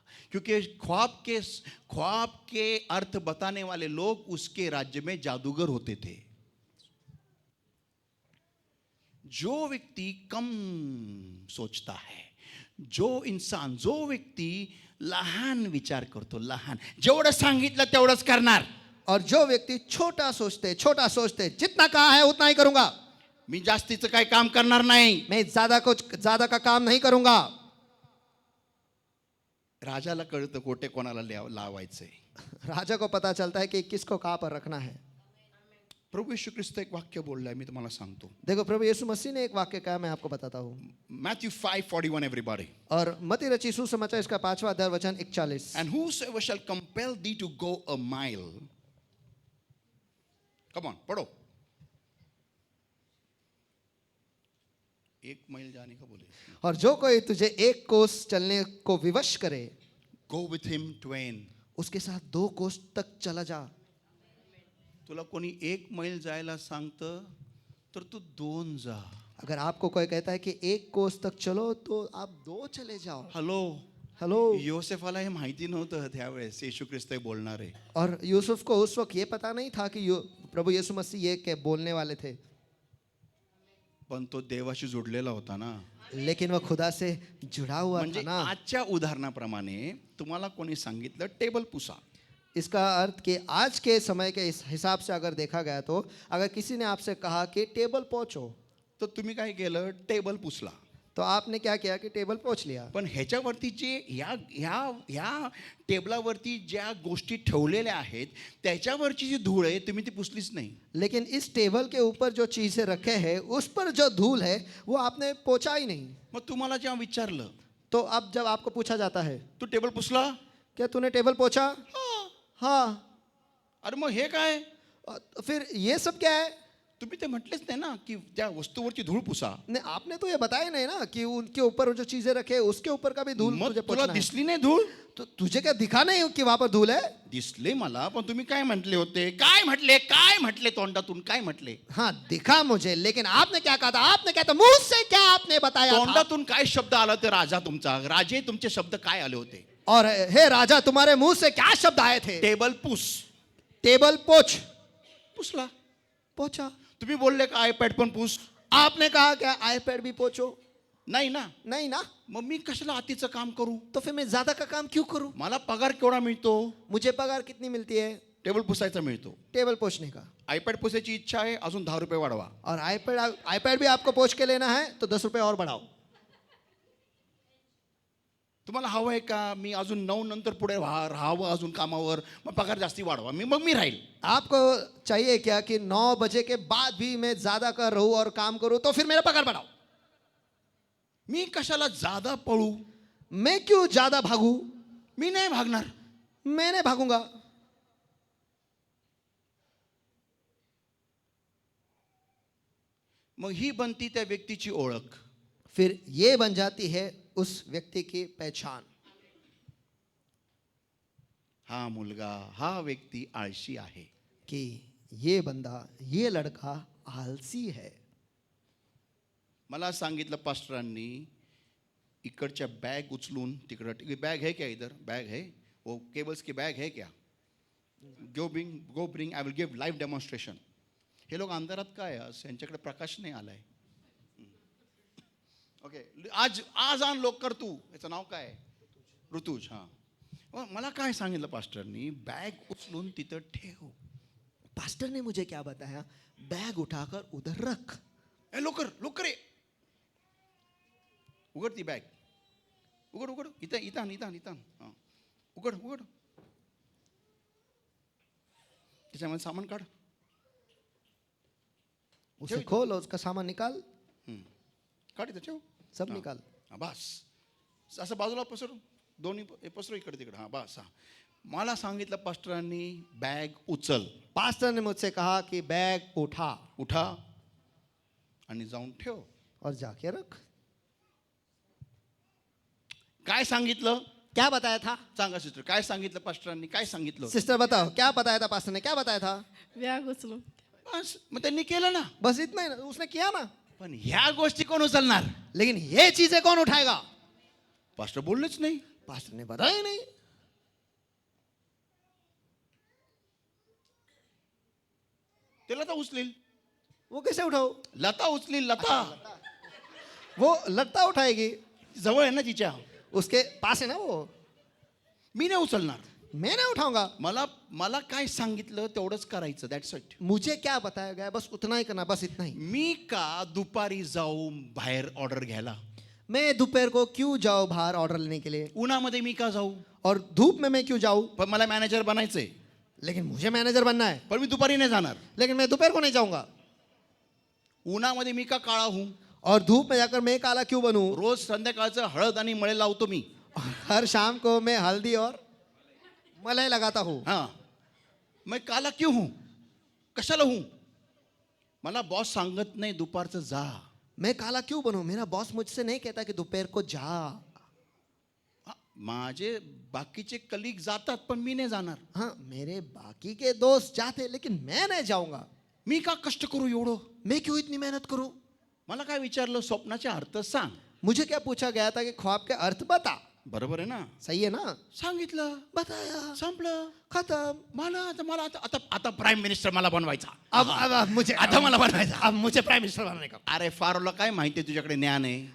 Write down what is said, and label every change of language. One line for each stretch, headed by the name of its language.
Hindi: क्योंकि ख्वाब के अर्थ बताने वाले लोग उसके राज्य में जादूगर होते थे. जो व्यक्ति कम सोचता है,
Marathi: जो व्यक्ती लहान विचार करतो, लहान, जेवढं सांगितलं तेवढंच करणार.
Hindi: और जो व्यक्ति छोटा सोचते जितना कहा है उतना ही करूंगा.
Marathi: मी जास्तीचं काही काम करणार नाही.
Hindi: मैं ज्यादा का काम नहीं करूंगा.
Marathi: राजाला कळतं कोठे कोणाला लावायचंय.
Hindi: राजा को पता चलता है कि किसको कहाँ पर रखना है.
Marathi: प्रभू यीशु ख्रिस्त एक वाक्य बोललाय, मी तुम्हाला सांगतो.
Hindi: देखो प्रभु यीशु मसीह ने एक वाक्य कहा, मैं आपको बताता हूँ.
English: Matthew 5:41 everybody.
Hindi: और मत्ती रची सुसमाचार इसका 5वां अध्याय वचन 41.
English: And whosoever shall compel thee to go a mile. Come on,
Hindi: पढ़ो. एक माइल जाने का बोले. और जो कोई तुझे एक कोस चलने को विवश करे, Go with him twain. उसके साथ 2 कोस तक चला जा.
Marathi: तुला कोणी एक मैल जायला सांगतं तर तू 2 जा.
Hindi: अगर आपको कोई कहता है कि 1 कोस तक चलो तो आप 2 चले जाओ. हेलो.
Marathi: योसेफाला हे माहिती नव्हतं त्यावेळेस येशू ख्रिस्त हे बोलणार आहे.
Hindi: और यूसुफ को उस वक्त ये पता नहीं था कि प्रभु यीशु मसीह ये के बोलने वाले थे.
Marathi: पण तो देवाशी जोडलेला होता ना.
Hindi: लेकिन वो खुदा से जुड़ा हुआ था
Marathi: म्हणजे ना. आजच्या उदाहरणाप्रमाणे तुम्हाला कोणी सांगितलं टेबल पुसा.
Hindi: इसका अर्थ कि आज के समय के इस हिसाब से अगर देखा गया तो अगर किसी ने आपसे कहा कि टेबल पोंछो,
Marathi: तर तुम्ही काय केलं? टेबल पुसला.
Hindi: तो आपने क्या किया कि टेबल पोंछ लिया.
Marathi: पण ह्याच्यावरती जे ह्या टेबलावरती ज्या गोष्टी ठेवलेल्या आहेत त्याच्यावरची जी धूळ आहे तुम्ही ती पुसलीच नाही.
Hindi: लेकिन इस टेबल के ऊपर जो चीजें रखे हैं उस पर जो धूल है वो आपने पोंछा ही नहीं.
Marathi: मग तुम्हाला जेव्हा विचारलं,
Hindi: तो अब जब आपको पूछा जाता है
Marathi: तू टेबल पुसला?
Hindi: क्या तूने टेबल पोंछा? हाँ.
Marathi: अरे मग हे काय?
Hindi: फिर ये सब क्या है?
Marathi: तुम्ही ते म्हटलेच नाही ना की त्या वस्तूवरची धूळ पुसा.
Hindi: नहीं, आपने तो ये बताया नहीं ना कि उनके ऊपर जो चीजें रखे उसके ऊपर का भी धूल
Marathi: मग
Hindi: तुझे
Marathi: तुला
Hindi: पोंछना है.
Marathi: दिसली नाही धूळ?
Hindi: तो तुझे क्या दिखा नहीं कि वहां पर धूल है?
Marathi: दिसले मला, पण तुम्ही काय म्हटले होते? काय म्हटले तोंडातून काय म्हटले?
Hindi: हाँ दिखा मुझे, लेकिन आपने क्या कहा था? आपने क्या था? मुंह से क्या आपने बताया था?
Marathi: तोंडातून काय शब्द आला ते राजा तुमचा? राजे तुमचे शब्द काय आले होते?
Hindi: और हे राजा तुम्हारे मुंह से क्या शब्द आए थे?
Marathi: टेबल पुस.
Hindi: टेबल पोछ.
Marathi: पुसला.
Hindi: पोछा.
Marathi: तुम्ही बोलले का आयपॅड पण पुस?
Hindi: आपने कहा क्या आईपैड भी पोछो?
Marathi: नाही ना.
Hindi: नहीं ना.
Marathi: मग मी कशाला अतिचं काम करू?
Hindi: तो फिर मैं ज्यादा का काम क्यों करूं?
Marathi: मला पगार केवढा मिळतो?
Hindi: मुझे पगार कितनी मिलती है?
Marathi: टेबल पुसायचा मिळतो.
Hindi: टेबल पोछने का.
Marathi: आयपॅड पुसायची इच्छा आहे, अजून 10 रुपये वाढवा.
Hindi: और आईपैड भी आपको पोछ के लेना है तो 10 रुपए और बढ़ाओ.
Marathi: तुम्हाला हवं आहे का मी अजून 9 नंतर पुढे राहावं अजून कामावर, मग पगार जास्ती वाढवा, मग मी राहील.
Hindi: आपको चाहिए क्या कि 9 बजे के बाद भी मैं ज्यादा कर रहूं और काम करूं तो फिर मेरा पगार बढ़ाओ.
Marathi: मी कशाला ज्यादा पळू?
Hindi: मैं क्यों ज्यादा भागू?
Marathi: मी नाही भागणार.
Hindi: मैं नहीं भागूंगा.
Marathi: मग ही बनती त्या व्यक्तीची ओळख.
Hindi: फिर ये बन जाती है उस व्यक्ति की पहचान.
Marathi: हा मुलगा, हा व्यक्ती आळशी आहे.
Hindi: कि ये बंदा, ये लड़का आलसी है.
Marathi: मला सांगितलं पास्टरांनी, इकडच्या बॅग उचलून तिकडं,
Hindi: बॅग है क्या इधर, बॅग है वो केबल्स की बॅग है क्या,
English: Go bring I will give live demonstration.
Marathi: हे लोक अंधारात काय आज, यांच्याकडे प्रकाश नाही आलाय. ओके, आज आज आण लोक कर तू. याचं नाव काय, ऋतुज. हां, मला काय सांगितलं पास्टरनी, बॅग उचलून तिथं ठेव.
Hindi: पास्टर ने मुझे क्या बताया, बैग उठाकर उधर रख.
Marathi: ए लोकर लोकर ये, उघड ती बॅग, उघड उघड, इथं इथं इथं इथं. हां, उघड उघड, त्याच्यामध्ये सामान काढ.
Hindi: उसे खोल और उसका सामान निकाल.
Marathi: काढ इथं ठेव.
Hindi: सब हां. निकाल.
Marathi: हां, बस असं बाजूला पसरू, दोन्ही पसरू इकडे तिकडे. हां बस. हां, मला सांगितलं पास्टरांनी, बॅग उचल.
Hindi: पास्टर ने मुझसे कहा कि बैग उठा
Marathi: उठा आणि जाऊन ठेव.
Hindi: और जाके रख.
Marathi: काय सांगितलं
Hindi: क्या बताया था
Marathi: सांगा सिस्टर, काय सांगितलं पास्टरांनी, काय सांगितलं.
Hindi: सिस्टर बताओ, क्या बताया था पास्टर ने, क्या बताया था.
Marathi: बॅग उचलून बस मग त्यांनी केलं ना.
Hindi: बस इतना ही ना, उसने किया ना.
Marathi: पण ह्या गोष्टी कोण उचलणार.
Hindi: लेकिन ये चीजें कौन उठाएगा.
Marathi: पास्टर बोललेच नाही.
Hindi: पास्टर ने बताया ही नहीं.
Marathi: ते लता उचलील,
Hindi: वो कैसे उठाओ.
Marathi: लता उचलील, लता
Hindi: वो लड़ता उठाएगी,
Marathi: जवळ आहे ना तिच्या.
Hindi: उसके पास है ना वो.
Marathi: मी नाही उचलणार.
Hindi: मैं नहीं उठाऊंगा.
Marathi: मला मला काय सांगितलं तेवढंच करायचं,
English: That's it.
Hindi: मुझे क्या बताया गया, बस उतना ही करना, बस इतना ही.
Marathi: मी का दुपारी जाऊ बाहेर ऑर्डर घ्यायला.
Hindi: मैं दोपहर को क्यों जाऊं बाहर ऑर्डर लेने के लिए,
Marathi: उन्हामध्ये मी का जाऊ.
Hindi: और धूप में मैं क्यों जाऊं.
Marathi: पण मला मॅनेजर बनायचंय.
Hindi: लेकिन मुझे मैनेजर बनना है,
Marathi: पण मी दुपारी नाही जाणार.
Hindi: लेकिन मैं दोपहर को नहीं जाऊंगा.
Marathi: उन्हामध्ये मी का काळा हूं.
Hindi: और धूप में जाकर मैं काला क्यों बनूं.
Marathi: रोज संध्याकाळचं हळद आणि मळे लावतो मी.
Hindi: हर शाम को मैं हल्दी और मलाई लगाता हूँ. हां, मैं काला क्यों हूं,
Marathi: कशाला हूं. मला बॉस सांगत नाही दुपारचं जा.
Hindi: मैं काला क्यों बनूं, मेरा बॉस मुझसे नहीं कहता कि दोपहर को जा.
Marathi: हां, माझे बाकीचे कलीग जातात पण मी नाही जाणार.
Hindi: हाँ, मेरे बाकी के दोस्त जाते, लेकिन मैं नहीं जाऊंगा.
Marathi: मी का कष्ट करू एवढं.
Hindi: मैं क्यों इतनी मेहनत करूं.
Marathi: मला काय विचारलं, स्वप्नाचे अर्थ सांग.
Hindi: मुझे क्या पूछा गया था कि ख्वाब के अर्थ बता.
Marathi: बरोबर आहे ना.
Hindi: सही है ना.
Marathi: सांगितलं,
Hindi: बताया,
Marathi: संपलं.
Hindi: खत्म.
Marathi: मला आता प्राईम मिनिस्टर मला बनवायचा.
Hindi: अब मुझे
Marathi: आता मला बनवायचा.
Hindi: अब मुझे प्राइम मिनिस्टर बनने का.
Marathi: अरे फारोला काय माहिती तुझ्याकडे ज्ञान आहे.